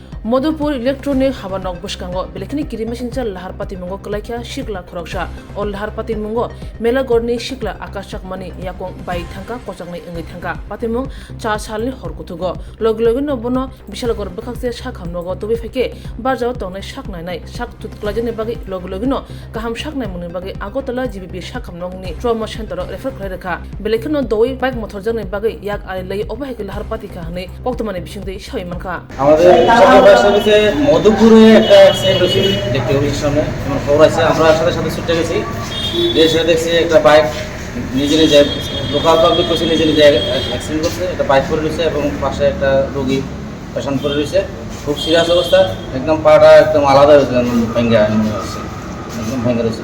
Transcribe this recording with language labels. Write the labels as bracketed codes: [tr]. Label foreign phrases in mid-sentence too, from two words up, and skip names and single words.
[trp] Modupur electronic habanok buskango belekini kirimashincha Lahar Patimungo kalaikya shikla Kochoknwi or Lahar Patimungo melagorni shikla akashakmani yakong bai Thangkha Kochoknwi engi Thangkha Patimung cha salni horkutugo loglogino bono bishalagor bakakse shakhamnogo tobi feke barjao tongnai shaknainai shak tutklajene bagi loglogino kaham shaknai muni bagi agotala GBP shakhamnogni [en] trauma center [trp] refer khlairaka belekino doi bike motorjane bagi yak alai obaheke Lahar Pati kahne koktomane bishinde shaimanka [bn] সার্ভিসে মধুপুরে একটা অ্যাক্সিডেন্ট হয়েছে দেখতে অফিসের সামনে আমার খবর আছে আমরা সাথে সাথে ছুটে গেছি এসে দেখছি একটা বাইক নিজে নিজে [en] local public [bn] করছে নিজে নিজে অ্যাক্সিডেন্ট করছে একটা বাইক পড়ে রয়েছে এবং পাশে একটা রোগী পেশেন্ট পড়ে রয়েছে খুব সিরিয়াস অবস্থা একদম পাটা একদম আলাদা হয়েছে ভেঙ্গা হচ্ছে একদম ভেঙ্গা রয়েছে।